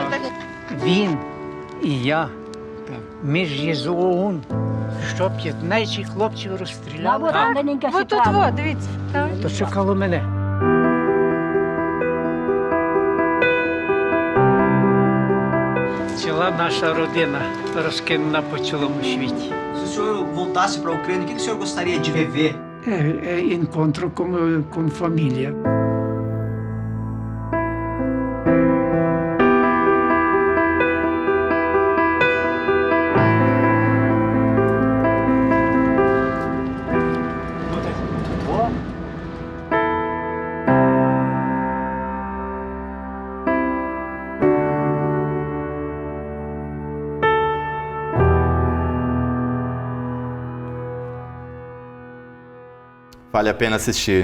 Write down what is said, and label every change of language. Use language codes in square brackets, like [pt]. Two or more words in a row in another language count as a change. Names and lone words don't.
[uk] Він і я, ми ж є з ООН, що 15 хлопців розстріляли. Тут, дивіться. То чекало мене. Ціла наша родина розкинена по цілому світі. [pt] Se o senhor voltasse para a Ucrânia, o que o senhor gostaria de viver? Encontro com família. Vale a pena assistir.